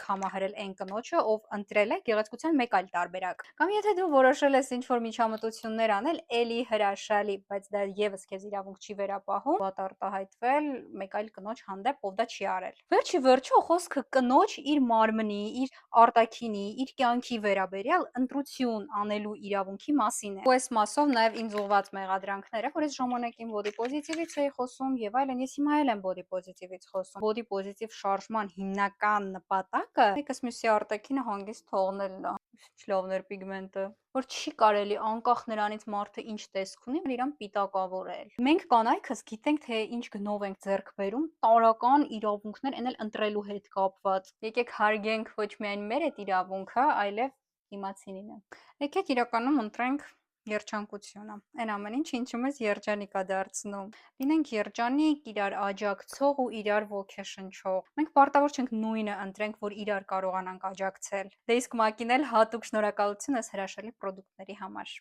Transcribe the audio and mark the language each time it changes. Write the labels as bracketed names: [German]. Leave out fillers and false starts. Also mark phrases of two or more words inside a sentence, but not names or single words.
[Armenian] կամահրել այն կնոջը, ով ընտրել է գեղեցկության մեկ այլ տարբերակ։ Կամ եթե դու որոշել ես ինչ-որ միջամտություններ անել, էլի հրաշալի, բայց դա եւս քեզ իրավունք չի վերապահում վատ արտահայտվել մեկ այլ կնոջ հանդեպ, ով դա չի արել։ Վերջի վերջո խոսքը կնոջ իր մարմնի, իր արտաքինի, իր կյանքի վերաբերյալ ընտրություն անելու իրավունքի մասին է։ Ու այս մասով նաև ինձ ուղված մեղադրանքները, որ այս ժամանակին [English] body positive- [Armenian] ից էի խոսում եւ այլն, ես հիմա էլ եմ [English] body positive- [Armenian] ից խոսում։ [English] Body positive [Armenian] շարժման հիմնական նպատակը մեկս մյուսի արտաքինը հանգիստ թողնելն է։ Ինչ լավն էր պիգմենտը, որ չի կարելի անկախ նրանից մարդը ինչ տեսք ունի, իրան պիտակավորել։ Մենք կանայքս գիտենք, թե ինչ գնով ենք ձեռք բերում տարական իրավունքներ էնել ընտրելու հետ կապված։ Եկեք հարգենք ոչ միայն մեր այդ իրավունքը, այլև դիմացինինը։ Եկեք իրականում ընտրենք երջանկությունը։ Այն ամեն ինչ, ինչը մեզ երջանիկ է դարձնում։ Լինենք երջանիկ, իրար աջակցող ու իրար ոգեշնչող։ Մենք պարտավոր չենք նույնը ընտրենք, որ իրար կարողանանք աջակցել։ Դե իսկ մակին էլ հատուկ շնորհակալություն այս հրաշալի պրոդուկտների համար։